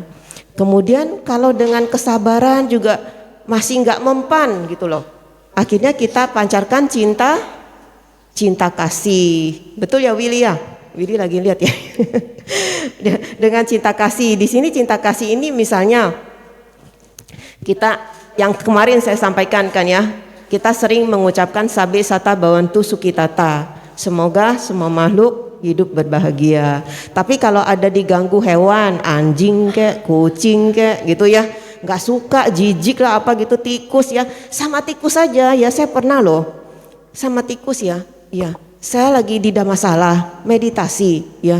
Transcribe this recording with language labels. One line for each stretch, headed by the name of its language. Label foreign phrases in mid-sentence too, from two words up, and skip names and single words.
Indonesian: Kemudian kalau dengan kesabaran juga masih nggak mempan gitu loh, akhirnya kita pancarkan cinta kasih. Betul ya Willy ya? Willy lagi lihat ya. Dengan cinta kasih, di sini cinta kasih ini misalnya kita yang kemarin saya sampaikan kan ya, kita sering mengucapkan
Pali: sabe sata bawantu sukitata,
Indonesian: semoga semua makhluk hidup berbahagia. Tapi kalau ada diganggu hewan, anjing kek, kucing kek gitu ya, nggak suka, jijik lah apa gitu, tikus ya, sama tikus saja ya. Saya pernah loh sama tikus ya, ya. Saya lagi di masalah meditasi ya.